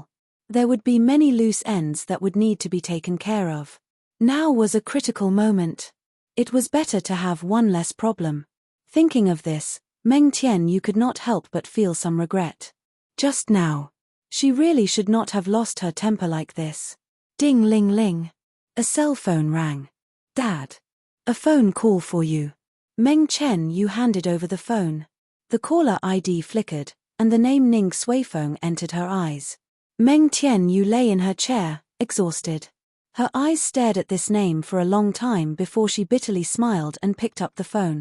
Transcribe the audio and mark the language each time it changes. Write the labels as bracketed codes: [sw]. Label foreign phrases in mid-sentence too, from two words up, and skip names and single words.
[en] There would be many loose ends that would need to be taken care of. Now was a critical moment. It was better to have one less problem. Thinking of this, Meng Tianyu could not help but feel some regret. Just now. She really should not have lost her temper like this. Ding ling ling. A cell phone rang. Dad. A phone call for you. Meng Tianyu handed over the phone. The caller ID flickered, and the name Ning Suifeng entered her eyes. Meng Tianyu lay in her chair, exhausted. Her eyes stared at this name for a long time before she bitterly smiled and picked up the phone.